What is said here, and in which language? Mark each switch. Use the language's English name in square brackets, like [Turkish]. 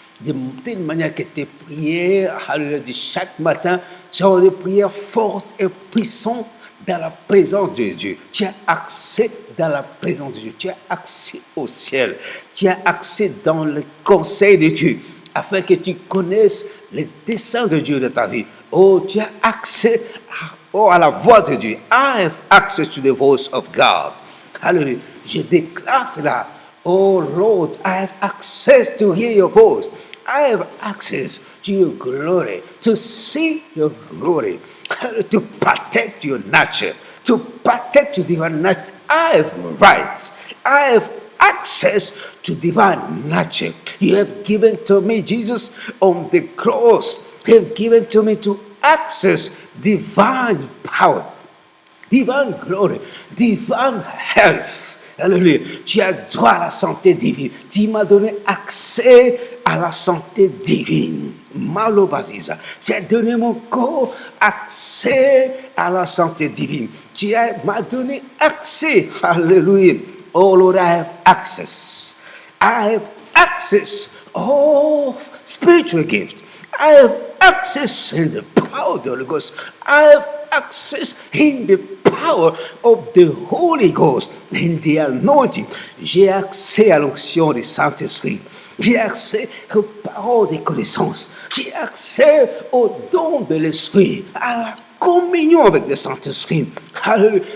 [French] De telle manière que tes prières, alléluia, de chaque matin seront des prières fortes et puissantes dans la présence de Dieu. Tu as accès dans la présence de Dieu. Tu as accès au ciel. Tu as accès dans le conseil de Dieu afin que tu connaisses les desseins de Dieu de ta vie. Oh, tu as accès à la voix de Dieu. [English] I have access to the voice of God. Hallelujah. [French] Je déclare cela. [English] Oh Lord, I have access to hear your voice. I have access to your glory, to see your glory, to protect your nature, to protect your divine nature. I have rights. I have access to divine nature. You have given to me, Jesus, on the cross. You have given to me to access divine power, divine glory, divine health. [French] Alléluia. Tu as droit à la santé divine. Tu m'as donné accès à la santé divine. Malobaziza. Tu as donné mon corps accès à la santé divine. M'as donné accès. Alléluia. [English] Oh Lord, I have access. I have access. Oh, spiritual gift. I have access in the power power of the Holy Ghost. I have access in the power of the Holy Ghost, in the anointing. [French] J'ai accès à l'onction du Saint-Esprit. J'ai accès aux paroles des connaissances. J'ai accès au don de l'Esprit, à la communion avec le Saint-Esprit. Alléluia.